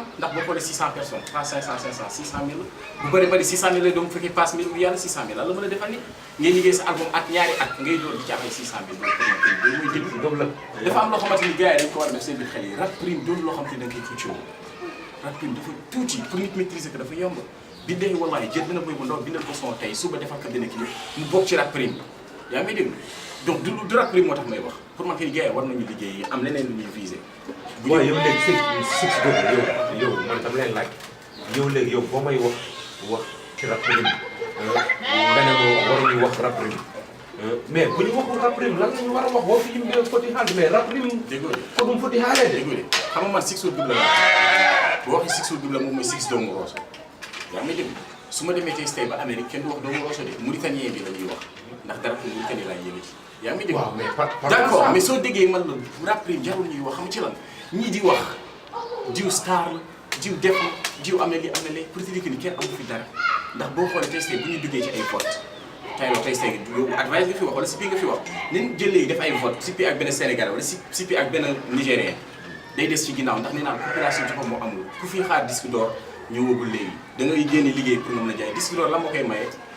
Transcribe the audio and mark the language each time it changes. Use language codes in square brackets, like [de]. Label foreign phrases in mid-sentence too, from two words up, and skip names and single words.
[wo] ndax boo xoolee 600 personnes 500 500 600 000 bu bëri bëri 600 000 lay doon bu fekkee passe 1000 bu yàlla 600 000 lan la mën a defal ni ngay liggéey sa album at ñaari at ngay doon di ci amee 600 000 loolu mooy déglu dafa am loo xamante ni gars yi dañ ko war a def seen biir xel yi rap doon loo xamante ni da nga koy fuccoo rap dafa tuuti pour nit maîtriser ko dafa yomb bindee wallahi jël dina boy bu ndaw bindal ko son tey suba defal ko benn clip mu bokk ci rap yaa ngi déglu donc du rap moo tax may wax pour man kay gars yi war nañu liggéey am leneen lu ñuy viser. bu ñu yow léegi six yow man dama leen laaj yow léegi yow boo may wax ci rap nga ne ma waruñu wax rap mais bu ñu waxul rap lan la ñu war a wax boo fi ñu foti xaal mais rap déggoo ko dum foti xaalee de déggoo xam nga man [fr] six jours double [wo] la boo waxee [fr] six jours double [wo] moom mooy six doomu Rosso yaa ngi dégg su ma demee tey ba Amérique kenn du wax doomu Rosso de Mauritanien bi la ñuy wax ndax dara pour Mauritanie laay yëngati yaa ngi dégg [fr] d'accord mais [wo] soo déggee man la rap jarul ñuy wax xam ci lan ñii di wax jiw star la jiw def na jiw am na li am na lee [fr] pour te dire que [wo] ni kenn amu fi dara ndax boo xoolee tey bu ñu duggee ci ay vote tey yow advice nga fi wax wala sipi nga fi wax nañ jël léegi def ay vote sipi ak benn Sénégalais wala sipi ak benn Nigérien day des ci ginnaaw ndax nee naa population ci boppam moo amul ku fi xaar [fr] disque d'or [wo] ñëwagul léegi da ngay génne liggéey pour mën la jaay [fr] disque d'or [wo] la moo koy maye